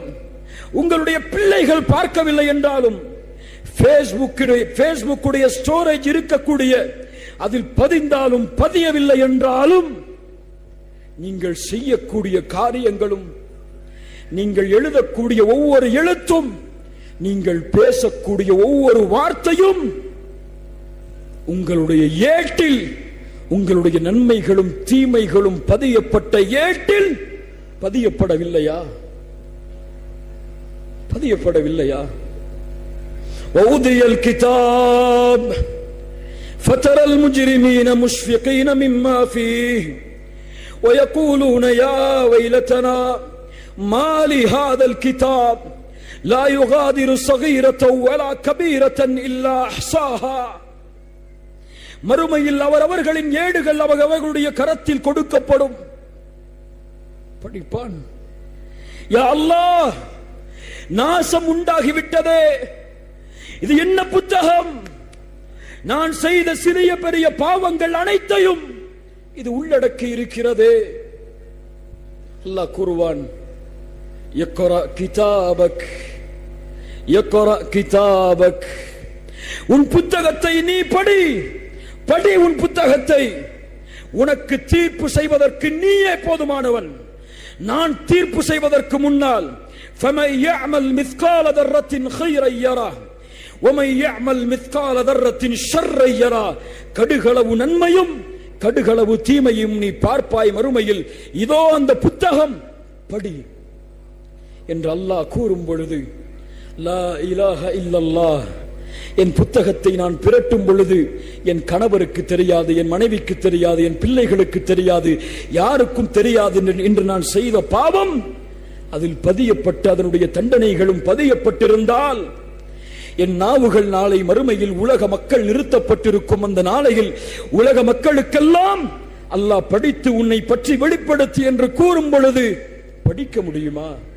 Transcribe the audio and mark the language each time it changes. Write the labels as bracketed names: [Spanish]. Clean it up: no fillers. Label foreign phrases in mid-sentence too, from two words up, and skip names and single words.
[Tamil] உங்களுடைய பிள்ளைகள் பார்க்கவில்லை என்றாலும், ஃபேஸ்புக்குடைய ஸ்டோரேஜ் இருக்கக்கூடிய அதில் பதிந்தாலும் பதியவில்லை என்றாலும், நீங்கள் செய்யக்கூடிய காரியங்களும், நீங்கள் எழுதக்கூடிய ஒவ்வொரு எழுத்தும், நீங்கள் பேசக்கூடிய ஒவ்வொரு வார்த்தையும் உங்களுடைய ஏட்டில், உங்களுடைய நன்மைகளும் தீமைகளும் பதியப்பட்ட ஏட்டில் பதியப்படவில்லையா? பதியப்படவில்லையா? [Arabic] وَوُضِعَ الْكِتَابُ فَتَرَى الْمُجْرِمِينَ مُشْفِقِينَ مِمَّا فِيهِ وَيَقُولُونَ يَا وَيْلَتَنَا مَا لِهَذَا الْكِتَابِ لَا يُغَادِرُ صَغِيرَةً وَلَا كَبِيرَةً إِلَّا أَحْصَاهَا. [Tamil] மறுமையில் அவரவர்களின் ஏடுகள் அவர்களுடைய கரத்தில் கொடுக்கப்படும். படிப்பான், [Arabic] يا الله, [Tamil] நாசம் உண்டாகிவிட்டதே, இது என்ன புத்தகம்? நான் செய்த சிறிய பெரிய பாவங்கள் அனைத்தையும் இது உள்ளடக்கி இருக்கிறதே. அல்லாஹ் கூறுவான், [Arabic] اقرأ كتابك, اقرأ كتابك, [Tamil] உன் புத்தகத்தை நீ படி, படி உன் புத்தகத்தை. உனக்கு தீர்ப்பு செய்வதற்கு நீயே போதுமானவன். நான் தீர்ப்பு செய்வதற்கு முன்னால் [Arabic] فَمَنْ يَعْمَلْ مِثْقَالَ ذَرَّةٍ خَيْرًا يَرَهُ وَمَنْ يَعْمَلْ مِثْقَالَ ذَرَّةٍ شَرًّا يَرَهُ. [Tamil] கடுகளவு நன்மையும் கடுகளவு தீமையும் நீ பார்ப்பாய் மறுமையில். இதோ அந்த புத்தகம், படி என்று அல்லாஹ் கூறும் பொழுது, [Arabic] لا إله إلا الله, [Tamil] என் புத்தகத்தை நான் பிரட்டும் பொழுது என் கணவருக்கு தெரியாது, என் மனைவிக்கு தெரியாது, என் பிள்ளைகளுக்கு தெரியாது, யாருக்கும் தெரியாது என்று நான் செய்த பாவம் அதில் பதியப்பட்டு அதனுடைய தண்டனைகளும் பதியப்பட்டிருந்தால், என் நாவுகள் நாளை மறுமையில் உலக மக்கள் நிறுத்தப்பட்டிருக்கும் அந்த நாளையில் உலக மக்களுக்கெல்லாம் அல்லாஹ் படித்து உன்னை பற்றி வெளிப்படுத்தி என்று கூறும் பொழுது படிக்க முடியுமா?